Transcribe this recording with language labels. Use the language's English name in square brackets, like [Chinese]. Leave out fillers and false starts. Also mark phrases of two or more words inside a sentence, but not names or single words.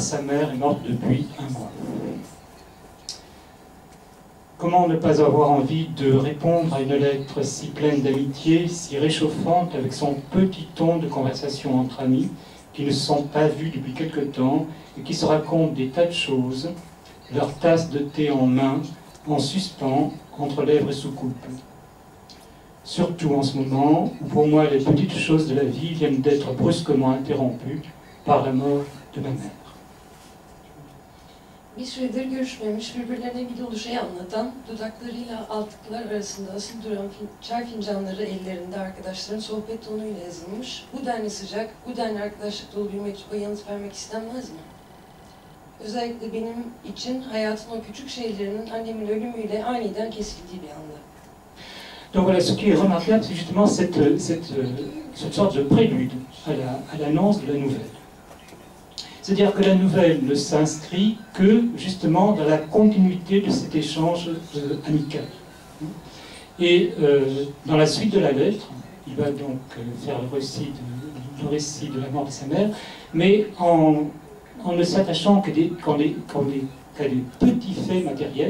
[French] Sa mère est morte depuis un mois. Comment ne pas avoir envie de répondre à une lettre si pleine d'amitié, si réchauffante, avec son petit ton de conversation entre amis, qui ne se sont pas vus depuis quelque temps et qui se racontent des tas de choses, leur tasse de thé en main, en suspens, entre lèvres et soucoupe. Surtout en ce moment où pour moi les petites choses de la vie viennent d'être brusquement interrompues par la mort de ma mère. [Turkish] Bir süredir görüşmemiş, birbirlerine bir dolu şey anlatan, dudaklarıyla altıklar arasında asılı duran çay fincanları ellerinde arkadaşların sohbet tonuyla yazılmış. Bu denli sıcak, bu denli arkadaşlık dolu bir mektuba yanıt vermek istenmez mi? Özellikle benim için hayatın o küçük şeylerinin annemin ölümüyle aniden kesildiği bir anda. [French] Donc voilà, ce qui est remarquable, c'est justement cette sorte de prélude à l'annonce de la nouvelle. C'est-à-dire que la nouvelle ne s'inscrit que justement dans la continuité de cet échange amical. Et dans la suite de la lettre, il va donc faire le récit de la mort de sa mère, mais en ne s'attachant qu'à des petits faits matériels.